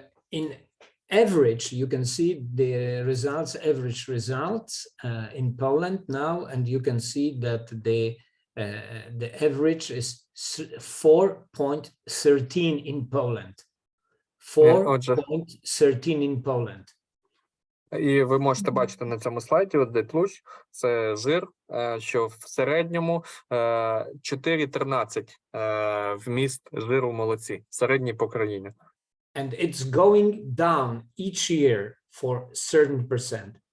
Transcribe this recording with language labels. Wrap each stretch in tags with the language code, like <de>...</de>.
<en>In average, you can see the average results in Poland now, and you can see that the average is 4.13 in Poland. 4.13 in Poland.</en> <uk>І ви можете бачити на цьому слайді, де тлущ, це жир, що в середньому 4,13 вміст жиру в молоці, середній по країні.</uk> <en>And it's going down each year for certain percent.</en>